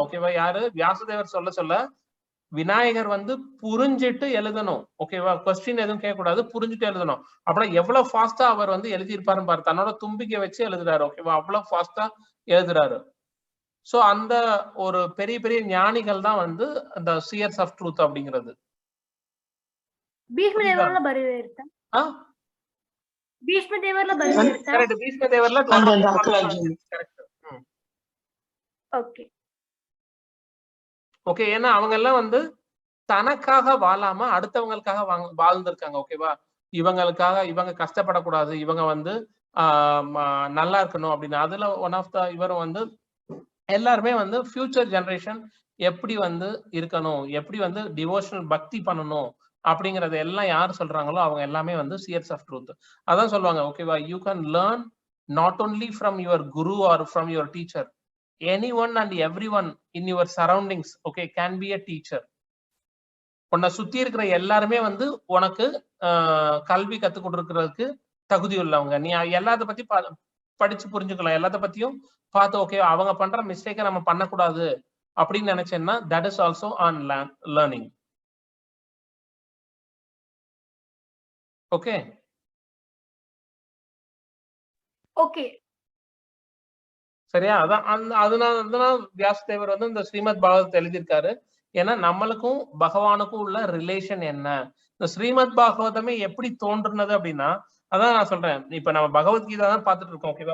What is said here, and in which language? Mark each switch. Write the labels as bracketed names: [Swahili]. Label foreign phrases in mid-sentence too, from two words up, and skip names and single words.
[Tamil] ஓகேவா, யாரு வியாசதேவர் சொல்ல சொல்ல விநாயகர் வந்து புரிஞ்சிட்டு எழுதணும். ஓகேவா, கொஸ்டின் எதுவும் கேட்கக்கூடாது, புரிஞ்சுட்டு எழுதணும். அப்படின்னா எவ்வளவு ஃபாஸ்டா அவர் வந்து எழுதியிருப்பாருன்னு பாரு, தன்னோட தும்பிக்கை வச்சு எழுதுறாரு. ஓகேவா, அவ்வளவு ஃபாஸ்டா எழுதுறாரு. சோ அந்த ஒரு பெரிய பெரிய ஞானிகள் தான் வந்து அந்த [English] seers of truth [Tamil] அப்படிங்கிறது. [Kannada] ಭೀಷ್ಮದೇವರೆಲ್ಲ ಬರೆದಿರ್ತಾರೆ. ಭೀಷ್ಮದೇವರೆಲ್ಲ ಬರೆದಿರ್ತಾರೆ. [Tamil] கரெக்ட், பீஷ்மதேவர்ல கரெக்ட். ஓகே ஓகே, ஏன்னா அவங்க எல்லாம் வந்து தனக்காக வாழாம அடுத்தவங்களுக்காக வாழ்ந்திருக்காங்க. ஓகேவா, இவங்களுக்காக இவங்க கஷ்டப்படக்கூடாது, இவங்க வந்து நல்லா இருக்கணும் அப்படின்னு. அதுல [English] one of the [Tamil] இவர் வந்து எல்லாருமே வந்து [English] future generation [Tamil] எப்படி வந்து இருக்கணும், எப்படி வந்து டிவோஷனல் பக்தி பண்ணணும் அப்படிங்கறது எல்லாம் யார் சொல்றாங்களோ அவங்க எல்லாமே வந்து [English] seers of truth. [Tamil] அதான் சொல்லுவாங்க, ஓகேவா, [English] You can learn not only from your guru or from your teacher, anyone and everyone in your surroundings, okay, can be a teacher. [Tamil] உன்னை சுத்தி இருக்கிற எல்லாருமே வந்து உனக்கு கல்வி கத்து கொடுக்கறதுக்கு தகுதி உள்ளவங்க. நீ எல்லாத்த பத்தி படிச்சு புரிஞ்சுக்கலாம், எல்லாத்த பத்தியும் பார்த்து ஓகே அவங்க பண்ற மிஸ்டேக்கை நம்ம பண்ணக்கூடாது அப்படின்னு நினைச்சேன்னா [English] that is also on learning. [Tamil] ஓகே ஓகே சரியா? அதான் அதனால வியாசதேவர் வந்து இந்த ஸ்ரீமத் பாகவத் எழுதியிருக்காரு. ஏன்னா நம்மளுக்கும் பகவானுக்கும் உள்ள ரிலேஷன் என்ன, இந்த ஸ்ரீமத் பாகவதமே எப்படி தோன்றுனது அப்படின்னா, அதான் நான் சொல்றேன், இப்ப நம்ம பகவத்கீதா தான் பார்த்துட்டு இருக்கோம், ஓகேவா.